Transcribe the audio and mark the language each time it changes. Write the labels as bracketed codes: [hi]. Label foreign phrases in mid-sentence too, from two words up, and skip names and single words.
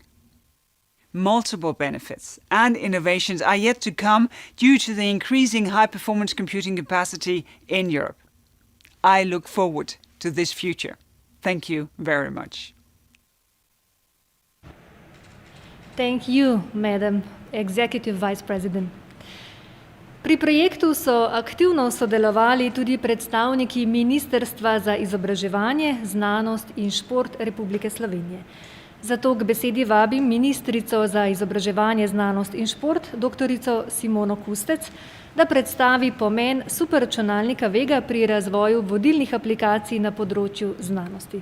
[en] Multiple benefits and innovations are yet to come due to the increasing high-performance computing capacity in Europe. I look forward to this future. Thank you very much. Thank you, Madam Executive Vice President. [sl] Pri projektu so aktivno sodelovali tudi predstavniki Ministrstva za izobraževanje, znanost in šport Republike Slovenije. Zato k besedi vabim ministrico za izobraževanje, znanost in šport, doktorico Simono Kustec, da predstavi pomen superračunalnika Vega pri razvoju vodilnih aplikacij na področju znanosti.